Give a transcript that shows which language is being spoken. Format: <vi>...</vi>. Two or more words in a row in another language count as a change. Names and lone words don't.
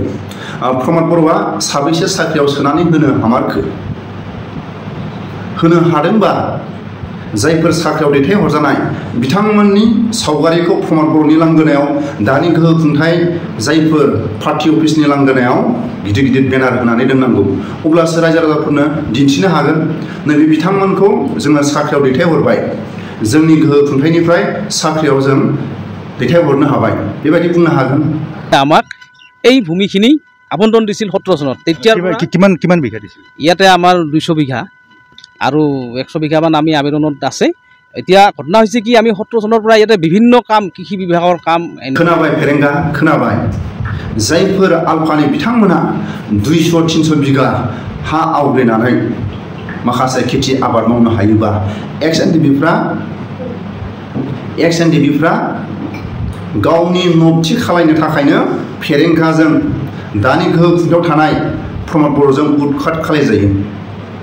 <brx>प्रमद बर'आ साबैसे साख्रियाव सोनानै होनो हामारखो होनो हादोंबा जायफोर साख्रियाव दैथायहरजानाय बिथांमोननि सावगारिखौ प्रमद बर'नि लांगोनायाव दानि गोहो खुंथाय जायफोर पार्टी अफिसनि लांगोनायाव गिदिर गिदिर बेनार होनानै दोननांगौ अब्लासो रायजो राजाफोरनो दिन्थिनो हागोन नैबे बिथांमोनखौ जोङो साख्रियाव दैथायहरबाय जोंनि गोहो खुंथायनिफ्राय साख्रियाव जों दैथायहरनो हाबाय बेबायदि बुंनो हागोन।</brx> <as>আমাক এই ভূমিখিনি আবণ্টন দিছিল 17 চনত। তেতিয়াৰ কিমান বিঘা দিছিল? ইয়াতে আমাৰ 200 বিঘা আৰু 100 বিঘামান আমি আবেদনত আছে। এতিয়া ঘটনা হৈছে কি আমি 17 চনৰ পৰা ইয়াতে বিভিন্ন কাম কৃষি বিভাগৰ কাম</as> <brx>खोनाबाय फेरेंगा खोनाबाय जायफोर आलफानि बिथांमोना 200-300 बिघा हा आवग्रिनानै माखासे खेथि आबाद मावनो हायोबा एक्स एनडिबिफ्रा गावनि नबथि खालायनो थाखायनो फेरेंगाजों दानि गोहो खुंथायाव थानाय प्रमद बर'जों उदखाट खालायजायो।</brx>